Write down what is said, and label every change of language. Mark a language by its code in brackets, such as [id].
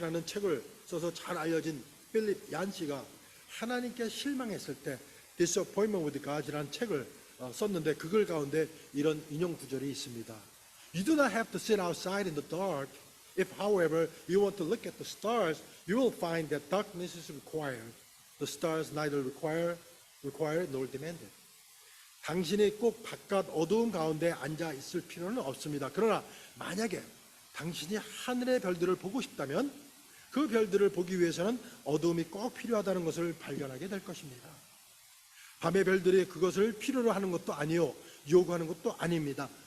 [ko] 라는 책을 써서 잘 알려진 필립 얀시가 하나님께 실망했을 때 Disappointment with God이라는 책을 썼는데 그걸 가운데 이런 인용 구절이 있습니다. [en] You do not have to sit outside in the dark. If, however, you want to look at the stars, you will find that darkness is required. The stars neither require nor demand it. [ko] 당신이 꼭 바깥 어두운 가운데 앉아 있을 필요는 없습니다. 그러나 만약에 당신이 하늘의 별들을 보고 싶다면 그 별들을 보기 위해서는 어두움이 꼭 필요하다는 것을 발견하게 될 것입니다. 밤의 별들이 그것을 필요로 하는 것도 아니요 요구하는 것도 아닙니다.